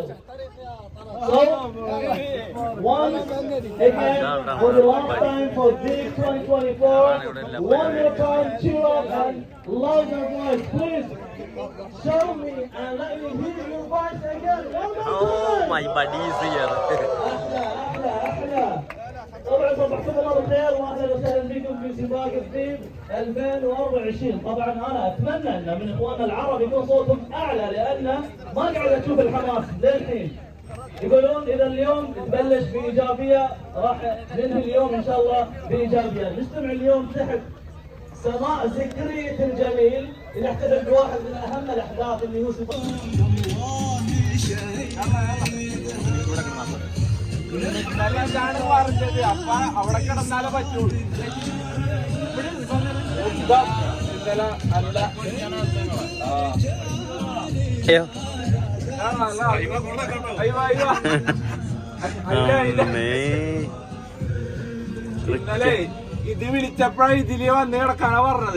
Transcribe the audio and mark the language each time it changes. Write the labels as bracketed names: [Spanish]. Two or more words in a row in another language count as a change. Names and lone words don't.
[English] So, once again, for the last time for Deep 2024, one more time, cheer up and loud your voice. Please show me and let me hear your voice again. One more time. Oh, my buddy is here. [Arabic] أحلى. طبعا صبحكم الله بالخير واهلا وسهلا بكم في سباق الديب 2024. طبعا انا اتمنى ان من اخواننا العرب يكون صوتهم اعلى لان ما قاعد اشوف الحماس للحين. يقولون اذا اليوم تبلش بايجابيه راح ننهي اليوم ان شاء الله بايجابيه. نجتمع اليوم تحت سماء ذكرية الجميل لنحتفل بواحد من اهم الاحداث اللي هو سباق [Malayalam] ഇതാണ് പറഞ്ഞത്. അപ്പൊ അവിടെ കിടന്നാലേ പറ്റുള്ളൂ. ഇന്നലെ ഇത് വിളിച്ചപ്പോഴാണ് ഇതില് വന്ന് കിടക്കാനാ പറഞ്ഞത്.